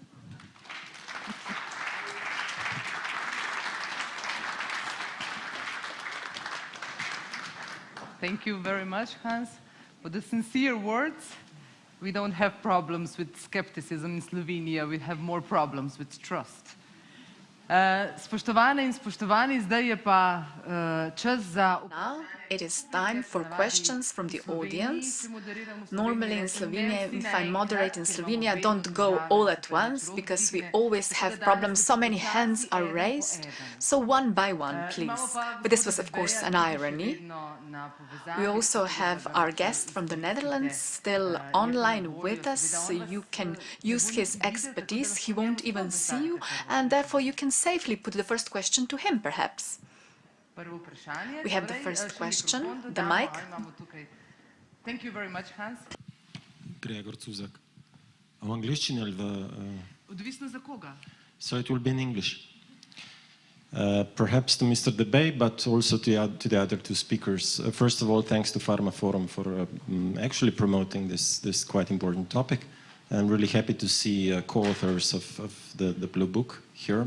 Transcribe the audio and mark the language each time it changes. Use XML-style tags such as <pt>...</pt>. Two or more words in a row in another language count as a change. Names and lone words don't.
<en>Thank you very much, Hans, for the sincere words. We don't have problems with skepticism in Slovenia, we have more problems with trust.</en> <sl>Spoštovane in spoštovani, zdaj je pa čas za...</sl> <en>Now it is time for questions from the audience. Normally in Slovenia, if I moderate in Slovenia, don't go all at once, because we always have problems. So many hands are raised. So one by one, please. But this was, of course, an irony. We also have our guest from the Netherlands still online with us, so you can use his expertise. He won't even see you, and therefore you can safely put the first question to him, perhaps. We have the first question, the mic. Thank you very much, Hans.</en> <sl>Gregor Cuzak. V angliščini ali v... Odvisno za koga.</sl> <en>So it will be in English. Perhaps to Mr. Debay, but also to the other two speakers. First of all, thanks to Pharmaforum for actually promoting this quite important topic. I'm really happy to see co-authors of the Blue Book here.</en>